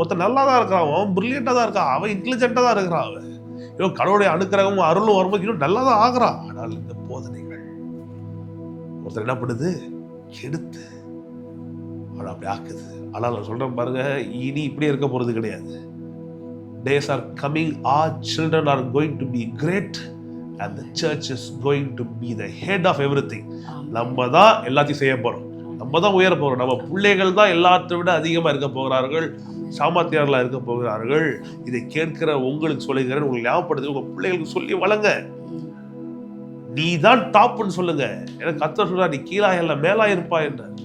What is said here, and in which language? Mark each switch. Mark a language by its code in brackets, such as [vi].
[ta] ஒருத்தன் நல்லா தான் இருக்கான், அவன் பிரில்லியண்டா தான் இருக்கான், அவன் இன்டெலிஜென்டா தான் இருக்கிறான், அவன் இவன் கடவுளுடைய அனுக்கிரகமும் அருளும் வரும்போது இன்னும் நல்லா தான் ஆகுறான். ஆனால் இந்த போதனைகள் ஒருத்தர் என்ன பண்ணுது, கெடுத்து அவனை அப்படி ஆக்குது. ஆனால் நான் சொல்றேன் பாருங்க, இனி இப்படி இருக்க போறது கிடையாது. [en] Days are coming, our children are going to be great and the church is going to be the head of everything. [ta] நம்ம தான் எல்லாத்தையும் செய்ய போறோம், நம்ம தான் உயர போகிறோம், நம்ம பிள்ளைகள் தான் எல்லாத்தை விட அதிகமாக இருக்க போகிறார்கள், சாமர்த்தியார்களாக இருக்க போகிறார்கள். இதை கேட்கிற உங்களுக்கு சொல்லுகிறேன், உங்களுக்கு ஞாபகப்படுத்து, உங்கள் பிள்ளைகளுக்கு சொல்லி வளங்க. நீ தான் டாப்னு சொல்லுங்க. எனக்கு கர்த்தர் சொல்றார், நீ கீழாக இல்லை மேலாக இருப்பா என்ற.